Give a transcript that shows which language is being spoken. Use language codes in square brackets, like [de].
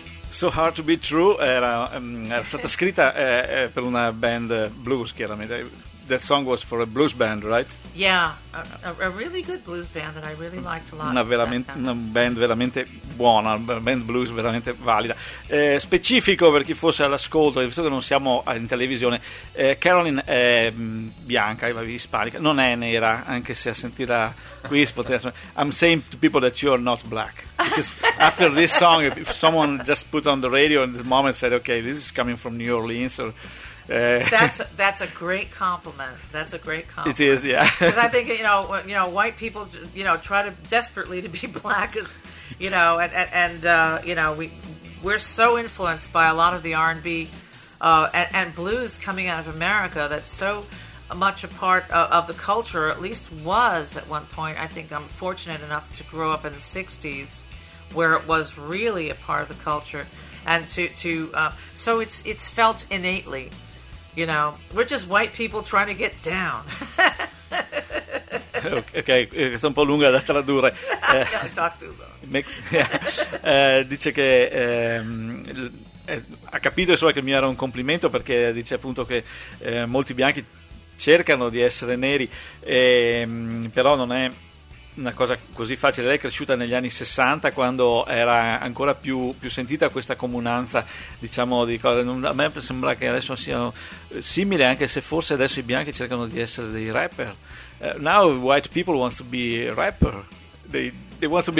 [it] So Hard to Be True era stata scritta per una band blues, chiaramente. [en] that song was for a blues band, right? Yeah, a really good blues band that I really liked a lot. [it] Una band veramente buona, una band blues veramente valida. Specifico per chi fosse all'ascolto, visto che non siamo in televisione, Caroline è bianca, ispanica, non è nera, anche se a sentirla qui potrebbe. [en] I'm saying to people that you are not black. Because after this song, if someone just put on the radio in this moment said, okay, this is coming from New Orleans or... That's a great compliment. That's a great compliment. It is, yeah. Because I think you know, white people, you know, try to desperately to be black, you know, and you know, we're so influenced by a lot of the R&B and blues coming out of America. That's so much a part of the culture, at least was at one point. I think I'm fortunate enough to grow up in the '60s, where it was really a part of the culture, and so it's felt innately. You know, we're just white people trying to get down. [it] Okay, questa è un po' lunga da tradurre. Dice che ha capito, insomma, che mi era un complimento, perché dice appunto che molti bianchi cercano di essere neri, però non è una cosa così facile. Lei è cresciuta negli anni 60, quando era ancora più sentita questa comunanza, diciamo, di cose. A me sembra che adesso siano simile, anche se forse adesso i bianchi cercano di essere dei rapper. [en] Now white people want to be rapper, they want to be